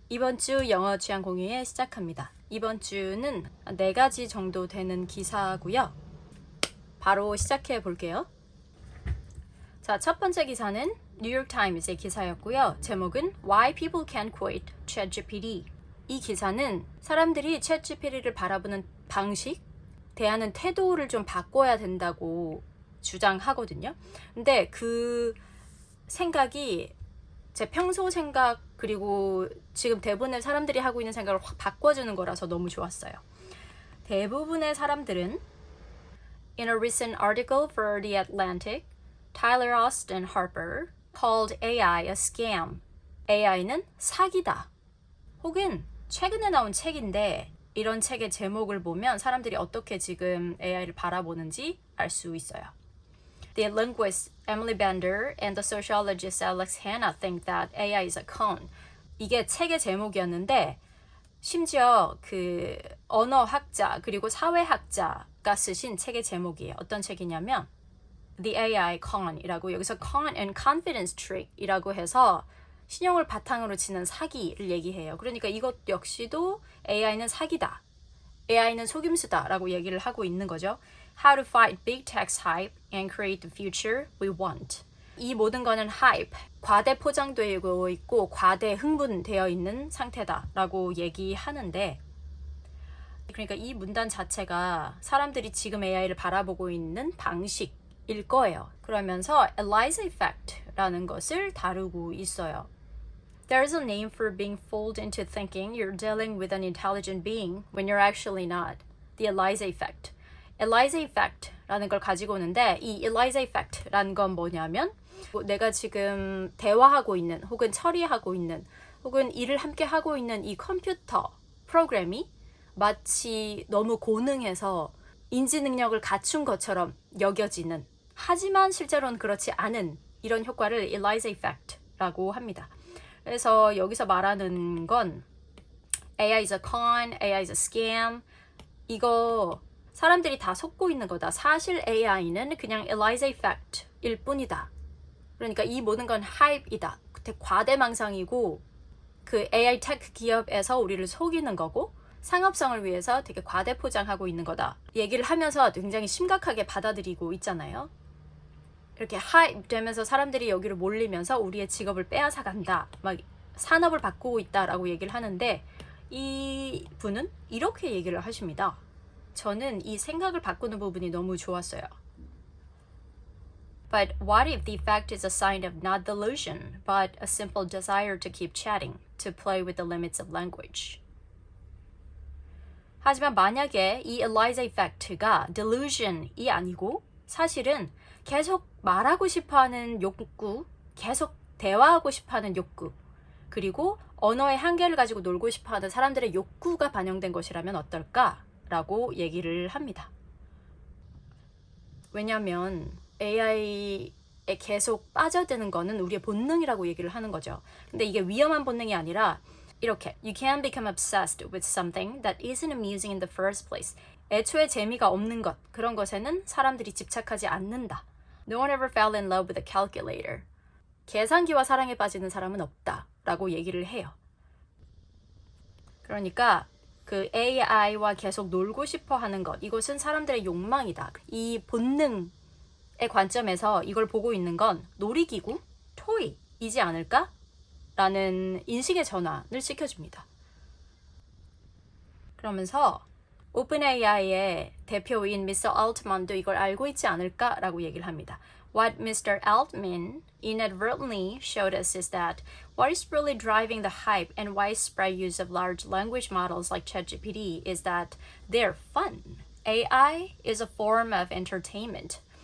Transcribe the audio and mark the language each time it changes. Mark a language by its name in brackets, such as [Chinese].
[Korean] 이번 주 영어 취향 공유에 시작합니다. 이번 주는 4가지 정도 되는 기사고요. 바로 시작해 볼게요. 자, 첫 번째 기사는 뉴욕타임스의 기사였고요. 제목은 [English] Why People Can't Quit ChatGPT. [Korean] 이 기사는 사람들이 ChatGPT를 바라보는 방식, 대하는 태도를 좀 바꿔야 된다고 주장하거든요. 근데 그 생각이 제 평소 생각 그리고 지금 대부분의 사람들이 하고 있는 생각을 확 바꿔주는 거라서 너무 좋았어요. 대부분의 사람들은 [English] In a recent article for The Atlantic, Tyler Austin Harper called AI a scam. [Korean] AI는 사기다. 혹은 최근에 나온 책인데 이런 책의 제목을 보면 사람들이 어떻게 지금 AI를 바라보는지 알 수 있어요. [English] The linguist Emily Bender and the sociologist Alex Hanna think that AI is a con. [Korean] 이게 책의 제목이었는데 심지어 그 언어학자 그리고 사회학자가 쓰신 책의 제목이에요. 어떤 책이냐면 The AI Con이라고 여기서 [English] con and confidence trick [Korean] 이라고 해서 신용을 바탕으로 치는 사기를 얘기해요. 그러니까 이것 역시도 AI는 사기다. AI는 속임수다라고 얘기를 하고 있는 거죠. [English] How to fight big tech's hype and create the future we want. [Korean] 이 모든 거는 hype, 과대 포장되고 있고 과대 흥분되어 있는 상태다라고 얘기하는데 그러니까 이 문단 자체가 사람들이 지금 AI를 바라보고 있는 방식일 거예요. 그러면서 Eliza Effect라는 것을 다루고 있어요. [English] There's a name for being fooled into thinking you're dealing with an intelligent being when you're actually not. The Eliza Effect. [Korean] Eliza Effect라는 걸 가지고 오는데 이 Eliza Effect라는 건 뭐냐면 내가 지금 대화하고 있는 혹은 처리하고 있는 혹은 일을 함께 하고 있는 이 컴퓨터 프로그램이 마치 너무 고능해서 인지 능력을 갖춘 것처럼 여겨지는 하지만 실제로는 그렇지 않은 이런 효과를 Eliza Effect라고 합니다. 그래서 여기서 말하는 건 [English] AI is a con, AI is a scam. [Korean] 이거 사람들이 다 속고 있는 거다. 사실 AI는 그냥 Eliza Effect일 뿐이다. 그러니까 이 모든 건 hype이다. 과대망상이고 그 AI 테크 기업에서 우리를 속이는 거고 상업성을 위해서 되게 과대 포장하고 있는 거다. 얘기를 하면서 굉장히 심각하게 받아들이고 있잖아요. 이렇게 hype 되면서 사람들이 여기로 몰리면서 우리의 직업을 빼앗아 간다. 막 산업을 바꾸고 있다라고 얘기를 하는데 이 분은 이렇게 얘기를 하십니다. 저는 이 생각을 바꾸는 부분이 너무 좋았어요. [English] But what if the effect is a sign of not delusion, but a simple desire to keep chatting, to play with the limits of language? [Korean] 하지만 만약에 이 Eliza Effect가 delusion이 아니고 사실은 계속 말하고 싶어하는 욕구, 계속 대화하고 싶어하는 욕구, 그리고 언어의 한계를 가지고 놀고 싶어하는 사람들의 욕구가 반영된 것이라면 어떨까라고 얘기를 합니다. 왜냐하면 AI에 계속 빠져드는 거는 우리의 본능이라고 얘기를 하는 거죠. 근데 이게 위험한 본능이 아니라 이렇게 [English] You can become obsessed with something that isn't amusing in the first place. [Korean] 애초에 재미가 없는 것, 그런 것에는 사람들이 집착하지 않는다. [English] No one ever fell in love with a calculator. [Korean] 계산기와 사랑에 빠지는 사람은 없다 라고 얘기를 해요. 그러니까 그 AI와 계속 놀고 싶어 하는 것, 이것은 사람들의 욕망이다. 이 본능의 관점에서 이걸 보고 있는 건 놀이기구, 토이이지 않을까? 라는 인식의 전환을 시켜줍니다. 그러면서 OpenAI의 대표인 Mr. Altman도 이걸 알고 있지 않을까라고 얘기를 합니다. [English] What Mr. Altman inadvertently showed us is that what is really driving the hype and widespread use of large language models like ChatGPT is that they're fun. AI is a form of entertainment.